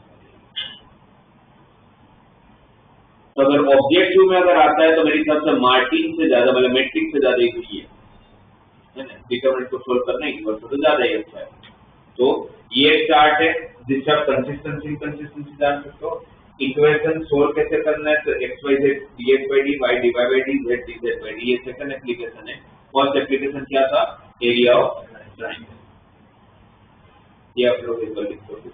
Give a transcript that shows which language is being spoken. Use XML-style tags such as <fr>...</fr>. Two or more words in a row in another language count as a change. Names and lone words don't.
<hi>तो अगर ऑब्जेक्टिव में अगर आता है तो मेरी हिसाब से मार्टिन से ज्यादा, मतलब मैट्रिक्स से ज्यादा ही है ना, डिटरमिनेंट को सोल्व करना इक्वल तो ज्यादा ही अच्छा है। तो ये चार्ट है जिससे आप कंसिस्टेंसी जान सकते हो।</hi> <en>equation solve</en> <hi>कैसे करना है, तो</hi> <en>x y z dx by dy, y dy by d, z dz by d, ये second application है। first application</en> <hi>क्या था,</hi> <en>area of triangle.</en> <hi>ये आप लोग एक बार लिखो।</hi>